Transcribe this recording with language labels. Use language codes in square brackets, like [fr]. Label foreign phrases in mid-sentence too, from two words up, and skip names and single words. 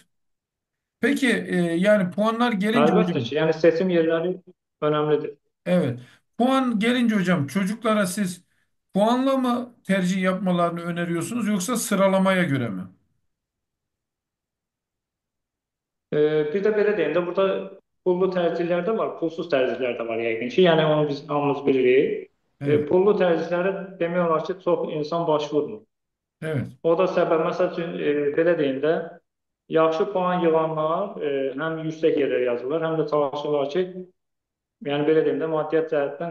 [tr] Peki yani puanlar gelince [az] Əlbəttə [tr] hocam. [az] ki, yəni seçim yerləri önəmlidir. [tr] Evet. Puan gelince hocam çocuklara siz puanla mı tercih yapmalarını öneriyorsunuz yoksa sıralamaya göre mi? [az] Bir də belə deyim də, burada pullu tərcihlər də var, pulsuz tərcihlər də var yəqin ki. Yəni onu biz hamımız bilirik. [tr] Evet. [az] Pullu tərcihlərə demək olar ki, çox insan başvurmur. [tr] Evet. [az] O da səbəb, məsəl üçün, belə deyim də, yaxşı puan yığanlar həm yüksək yerlərə yazırlar, həm də çalışırlar ki, yəni belə deyim də, maddiyyat cəhətdən